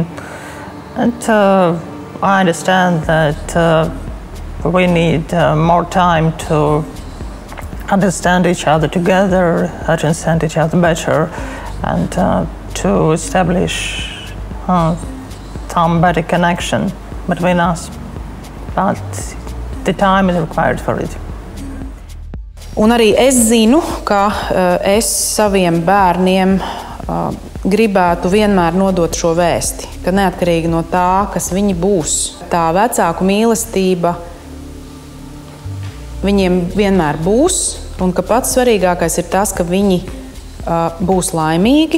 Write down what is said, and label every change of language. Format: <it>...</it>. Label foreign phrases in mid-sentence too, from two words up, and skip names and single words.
<en>And I understand that we need more time to understand each other together, understand each other better, and to establish some better connection between us. But the time is required for it.</en> <lv>Un arī es zinu, ka es saviem bērniem gribētu vienmēr nodot šo vēsti, ka neatkarīgi no tā, kas viņi būs, tā vecāku mīlestība viņiem vienmēr būs, un ka pats svarīgākais ir tas, ka viņi būs laimīgi.</lv>